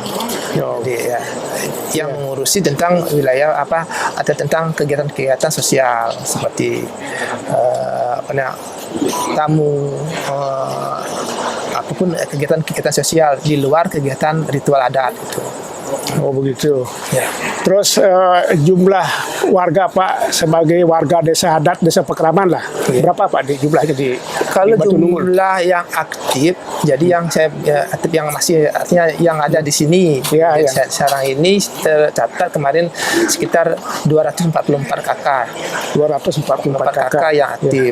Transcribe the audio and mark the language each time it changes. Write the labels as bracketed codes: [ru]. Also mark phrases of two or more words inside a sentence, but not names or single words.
[id] Jadi ya, yang mengurusi tentang wilayah atau tentang kegiatan-kegiatan sosial seperti tamu, apapun kegiatan-kegiatan sosial di luar kegiatan ritual adat itu. Oh begitu. Ya. Terus jumlah warga Pak sebagai warga desa adat, desa Pekraman lah, berapa Pak jumlahnya di Kalau di Batu Nungul? jumlah yang aktif, jadi yang aktif yang masih artinya yang ada di sini. Iya, iya. Sekarang ini tercatat kemarin sekitar 244 kakak. 244 kakak yang aktif.